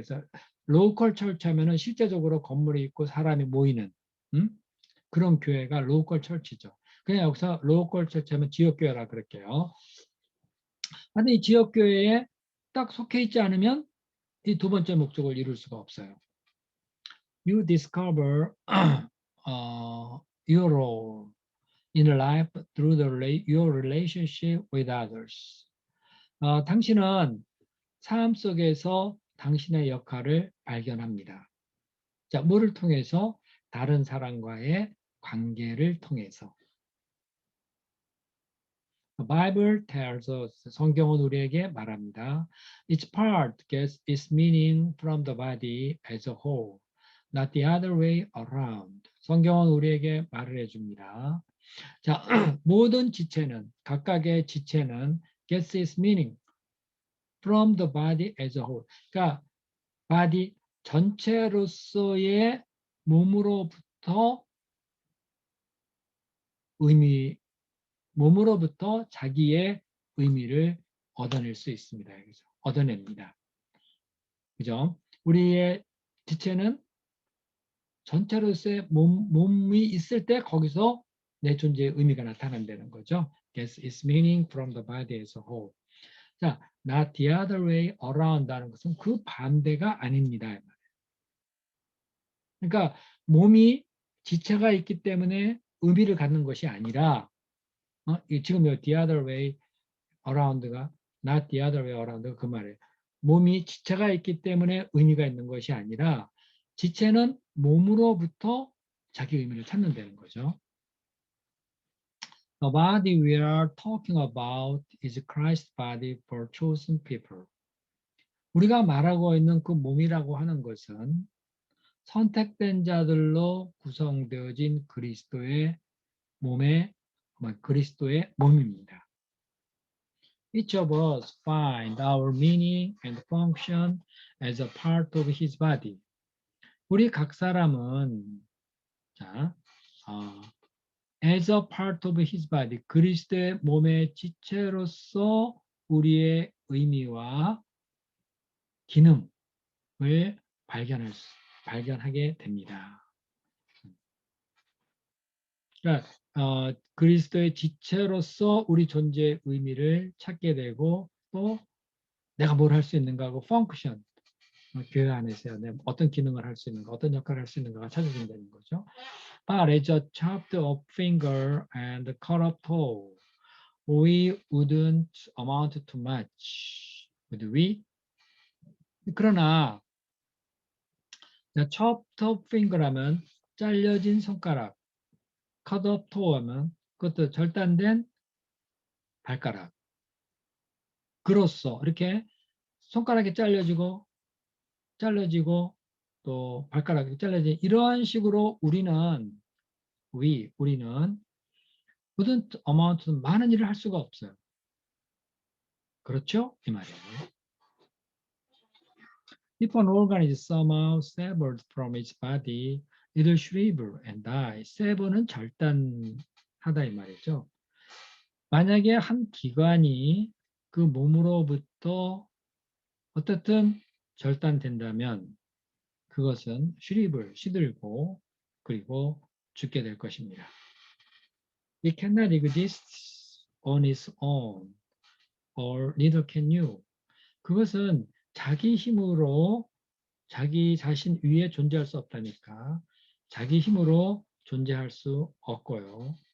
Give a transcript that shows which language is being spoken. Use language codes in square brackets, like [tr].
[ko] 그래서 로컬 철치 하면은 실제적으로 건물이 있고 사람이 모이는 그런 교회가 로컬 철치죠. 그냥 여기서 로컬 철치 하면 지역교회라 그럴게요. 근데 이 지역교회에 딱 속해 있지 않으면 이 두 번째 목적을 이룰 수가 없어요. [en] You discover your role in life through your relationship with others. [ko] 당신은 삶 속에서 당신의 역할을 발견합니다. 자, 뭐를 통해서? 다른 사람과의 관계를 통해서. [en] The Bible tells us, [ko] 성경은 우리에게 말합니다. [en] Each part gets its meaning from the body as a whole, not the other way around. [ko] 성경은 우리에게 말을 해줍니다. 자, 모든 지체는, 각각의 지체는 [en] gets its meaning from the body as a whole. [ko] 그러니까 body 전체로서의 몸으로부터 몸으로부터 자기의 의미를 얻어낼 수 있습니다. 그죠? 얻어냅니다. 그죠? 우리의 지체는 전체로서의 몸이 있을 때 거기서 내 존재의 의미가 나타난다는 거죠. [en] Gets its meaning from the body as a whole. [ko] 자, [en] not the other way around [ko] 라는 것은 그 반대가 아닙니다. 그러니까 몸이 지체가 있기 때문에 의미를 갖는 것이 아니라 지금 [en] the other way around [ko] 가 [en] not the other way around [ko] 가 그 말이에요. 몸이 지체가 있기 때문에 의미가 있는 것이 아니라 지체는 몸으로부터 자기 의미를 찾는다는 거죠. [en] The body we are talking about is Christ's body for chosen people. [ko] 우리가 말하고 있는 그 몸이라고 하는 것은 선택된 자들로 구성되어진 그리스도의 몸입니다. [en] Each of us find our meaning and function as a part of his body. [ko] 우리 각 사람은 [en] as a part of his body, [ko] 그리스도의 몸의 지체로서 우리의 의미와 기능을 발견하게 됩니다. 그러니까 그리스도의 지체로서 우리 존재의 의미를 찾게 되고 또 내가 뭘 할 수 있는가 하고 펑크션, 교회 안에서 어떤 기능을 할 수 있는가, 어떤 역할을 할 수 있는가가 찾아진다는 거죠. [en] But as a chopped up finger and cut up toe, we wouldn't amount to much, would we? [ko] 그러나 [en] chopped up finger [ko] 라면 잘려진 손가락, [en] cut up toe [ko] 하면 그것도 절단된 발가락. 그로써 이렇게 손가락이 잘려지고 또 발가락이 잘려지 이러한 식으로 우리는 [en] wouldn't amount [ko] 많은 일을 할 수가 없어요. 그렇죠? 이 말이에요. [en] If an organ is somehow severed from its body, it will shrivel and die. [ko] sever는 절단하다 이 말이죠. 만약에 한 기관이 그 몸으로부터 어떻든 절단된다면 그것은 shrivel, 시들고 그리고 죽게 될 것입니다. [en] It cannot exist on its own, or neither can you. [ko] 그것은 자기 힘으로 자기 자신 위에 존재할 수 없다니까 자기 힘으로 존재할 수 없고요.